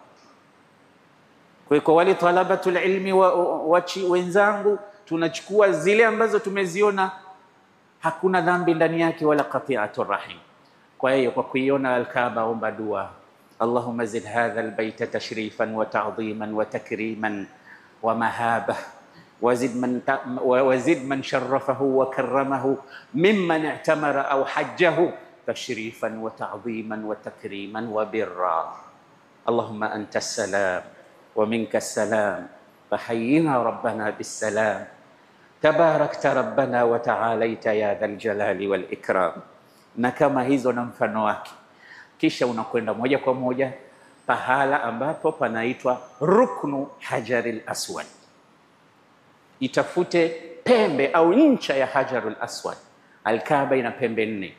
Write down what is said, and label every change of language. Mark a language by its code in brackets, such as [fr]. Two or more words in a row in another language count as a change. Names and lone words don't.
[sw] Kwa wale [ar] طلبة العلم [sw] wachi wenzangu, tunachukua zile ambazo tumeziona hakuna dhambi ndani yake wala [ar] قطيعة الرحم. [sw] Kwa hiyo kwa kuiona Al-Kaaba omba dua, [ar] اللهم زد هذا البيت تشريفا وتعظيما وتكريما ومهابة وزد من شرفه وكرمه ممن اعتمر أو حجه تشريفا وتعظيما وتكريما وبرا. اللهم أنت السلام ومنك السلام فحينا ربنا بالسلام تباركت ربنا وتعاليت يا ذا الجلال والإكرام. [sw] Na kama hizo na mfano wake, kisha unakwenda moja kwa moja pahala ambapo panaitwa Ruknu Hajaril Aswad. Itafute pembe au ncha ya Hajarul Aswad. Al-Kaaba ina pembe 4.